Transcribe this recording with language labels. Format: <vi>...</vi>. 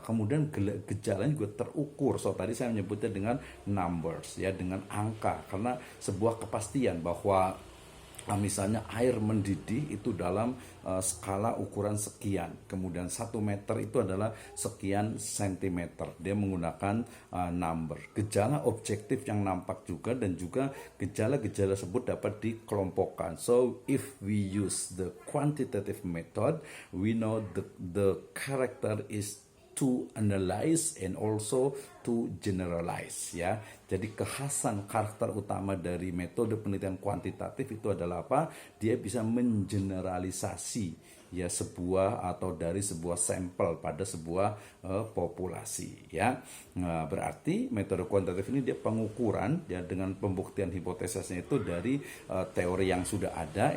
<id>Kemudian gejalanya juga terukur. So tadi saya menyebutnya dengan numbers ya, dengan angka, karena sebuah kepastian bahwa misalnya air mendidih itu dalam skala ukuran sekian, kemudian 1 meter itu adalah sekian sentimeter. Dia menggunakan number. Gejala objektif yang nampak juga, dan juga gejala-gejala tersebut dapat dikelompokkan.</id> <en>So if we use the quantitative method, we know the character is to analyze and also to generalize ya.</en> <id>Jadi kekhasan karakter utama dari metode penelitian kuantitatif itu adalah apa? Dia bisa mengeneralisasi ya sebuah atau dari sebuah sampel pada sebuah populasi ya. Nah, berarti metode kuantitatif ini dia pengukuran ya dengan pembuktian hipotesisnya itu dari teori yang sudah ada.</id>